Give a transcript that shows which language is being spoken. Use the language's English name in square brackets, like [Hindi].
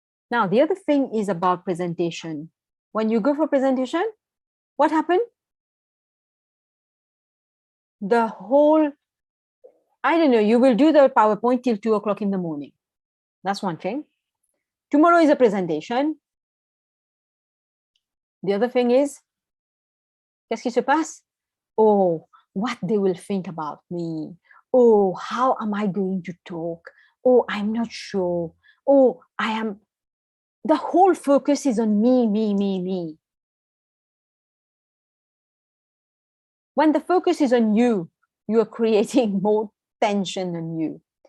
[English] Now, the other thing is about presentation. When you go for presentation, what happened? The whole, I don't know, you will do the PowerPoint till 2 o'clock in the morning. That's one thing. Tomorrow is a presentation. The other thing is, [French] qu'est-ce qui se passe? [English] Oh, what they will think about me. Oh, how am I going to talk? Oh, I'm not sure. Oh, the whole focus is on me, me, me, me. When the focus is on you, you are creating more tension on you.